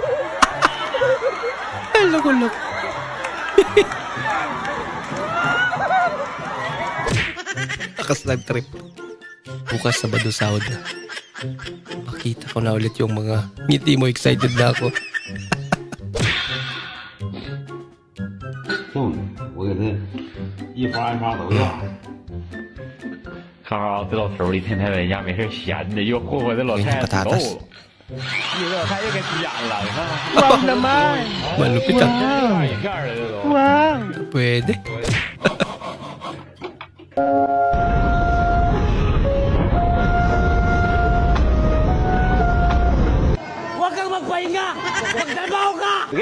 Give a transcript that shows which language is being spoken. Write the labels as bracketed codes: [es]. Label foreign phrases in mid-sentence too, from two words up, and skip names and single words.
[tl] Ay, loko. Akas nag-trip. Bukas Sabado sahod na. Makita ko na ulit yung mga ngiti mo. Excited na ako. [zh] 我给他一发一发都要。看看这老头儿一天天在家没事闲的，又霍霍这老太太走。你老太太给剪了，你看。 [tl] Wow naman! Malupit ah. Wow! Pwede. Huwag kang magpahinga! Magtrabaho ka!